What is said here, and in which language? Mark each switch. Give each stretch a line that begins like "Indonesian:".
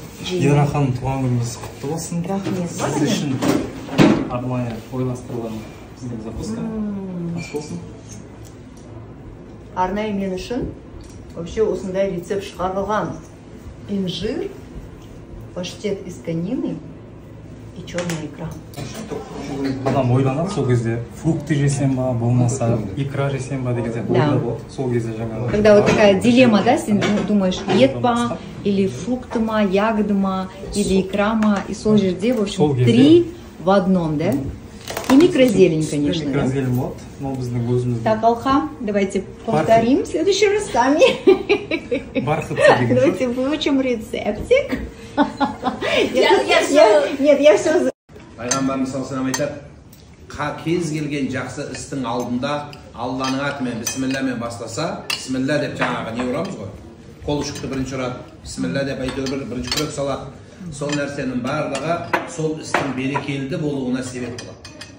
Kazakh: Дидара ханым туған күніңіз құтты болсын. Рахмет. Сіз үшін арнайы ойластырылған сіздің запуска. Ас болсын. Арнайы мен үшін вообще осындай рецепт шығарылған.
Russian: Инжир, паштет из конины и черная икра.
Kazakh: Адам ойланады сол кезде фрукты жесем ба, болмаса икра жесем ба деген сияқты ойлар болады. Сол кезде жаңағы.
Russian: Когда вот такая дилемма, да, ты думаешь,
Kazakh: ет па,
Russian: или фрукты ма, ягоды ма, или икра ма, и
Kazakh: сол жерде,
Russian: в общем, три в одном, да? И микрозелень, конечно. Микрозелень вот, но
Kazakh: біздің өзіміздің.
Russian: Так, Алха, давайте повторим в следующий раз сами. Давайте выучим рецептик. Нет, я все...
Kazakh: Пайғамбарымыз
Arabic: саллаллаху алейхи ва саллям
Kazakh: айтады, кез келген жақсы істің алдында Алланың атымен бисмиллямен бастаса, бисмилля деп жаңағы не ұрамыз ғой. Қол ұшықты бірінші ұрады, бисмилля деп әйтеуір бірінші күрек салады. Сол нәрсенің барлығы сол істің берекелі болуына себеп болады.